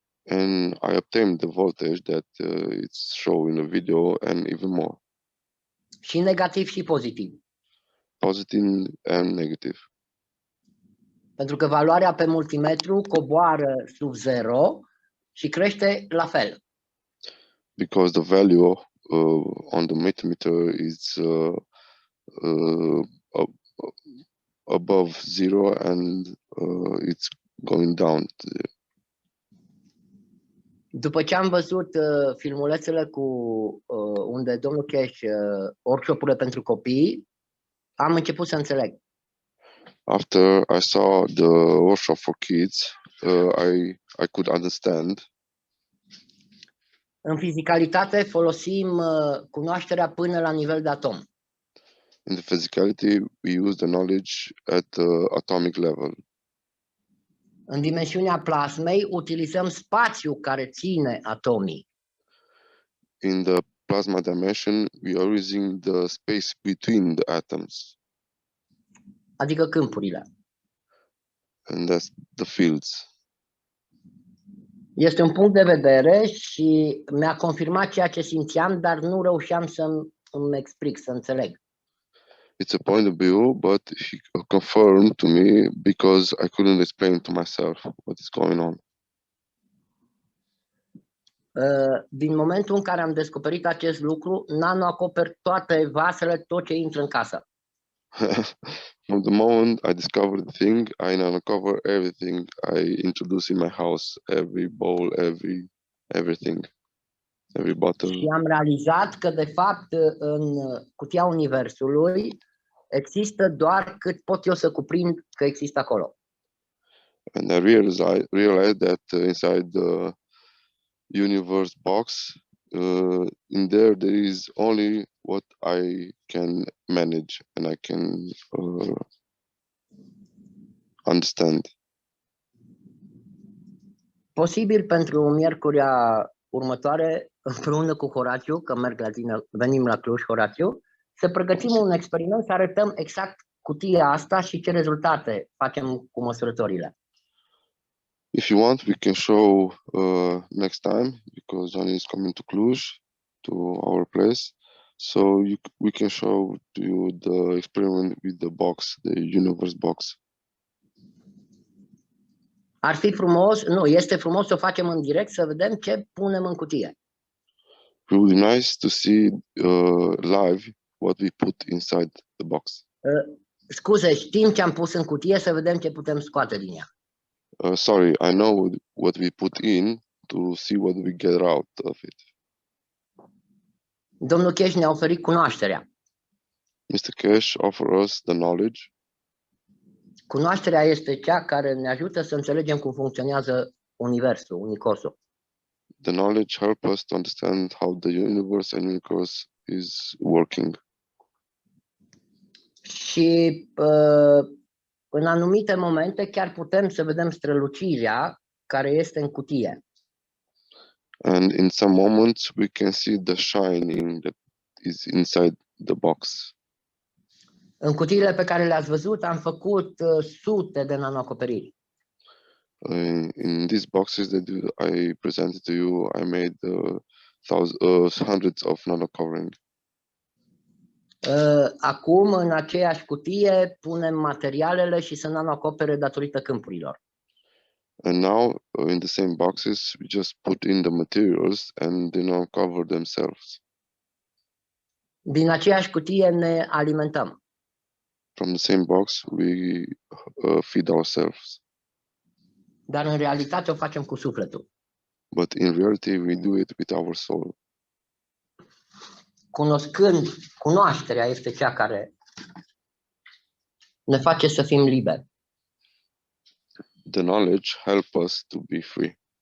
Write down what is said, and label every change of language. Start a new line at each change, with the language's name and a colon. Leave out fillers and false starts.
English: And I obtained the voltage that it's shown in the video and even more.
Romanian: Și negativ și pozitiv.
English: Positive and negative.
Romanian: Pentru că valoarea pe multimetru coboară sub 0 și crește la fel.
English: Because the value on the multimeter is above 0 and it's going down.
Romanian: După ce am văzut filmulețele cu unde domnul Cash workshop-urile pentru copii, am început să înțeleg.
English: After I saw the workshop for kids, I could understand.
Romanian: În fizicalitate folosim cunoașterea până la nivel de atom.
English: In the physicality, we use the knowledge at the atomic level.
Romanian: În dimensiunea plasmei utilizăm spațiul care ține atomii.
English: In the plasma dimension, we are using the space between the atoms.
Romanian: Adică câmpurile.
English: And that's the fields.
Romanian: Este un punct de vedere și mi-a confirmat ceea ce simțeam, dar nu reușeam să-mi explic, să înțeleg.
English: It's a point of view, but he confirmed to me because I couldn't explain to myself what is going on.
Romanian: Din momentul în care am descoperit acest lucru, nanoacoper toate vasele, tot ce intră în casă.
English: From the moment I discovered the thing, I nano-cover everything I introduce in my house, every bowl, everything, every bottle.
Romanian: Și am realizat că, de fapt, în cutia universului există doar cât pot eu să cuprind că există acolo.
English: And I realized that inside the universe box, in there is only what I can manage and I can understand.
Romanian: Posibil pentru miercurea următoare, împreună cu Horațiu, că venim la Cluj, Horațiu, să pregătim un experiment, să arătăm exact cutia asta și ce rezultate facem cu măsurătorile.
English: If you want, we can show next time, because Giani is coming to Cluj, to our place. So we can show to you the experiment with the box, the universe box.
Romanian: Ar fi frumos, nu, este frumos să o facem în direct, să vedem ce punem în cutie.
English: It would be nice to see live what we put inside the box.
Romanian: Scuze, știm ce am pus în cutie, să vedem ce putem scoate din ea.
English: Sorry, I know what we put in to see what we get out of it.
Romanian: Domnul Cash ne-a oferit cunoașterea.
English: Mr. Cash offers us the knowledge.
Romanian: Cunoașterea este cea care ne ajută să înțelegem cum funcționează universul, universul.
English: The knowledge helps us to understand how the universe and universe is working.
Romanian: Și în anumite momente chiar putem să vedem strălucirea care este în cutie.
English: And in some moments we can see the shining that is inside the box.
Romanian: În cutiile pe care le-ați văzut am făcut sute de nanoacoperiri.
English: In these boxes that I presented to you, I made hundreds of nano covering.
Romanian: Acum, în aceeași cutie, punem materialele și se nanoacopere datorită câmpurilor.
English: And now, in the same boxes, we just put in the materials and they now cover themselves.
Romanian: Din aceeași cutie ne alimentăm.
English: From the same box, we feed ourselves.
Romanian: Dar în realitate o facem cu sufletul.
English: But in reality, we do it with our soul.
Romanian: Cunoașterea este cea care ne face să fim liberi.
English: The knowledge helps us to be free.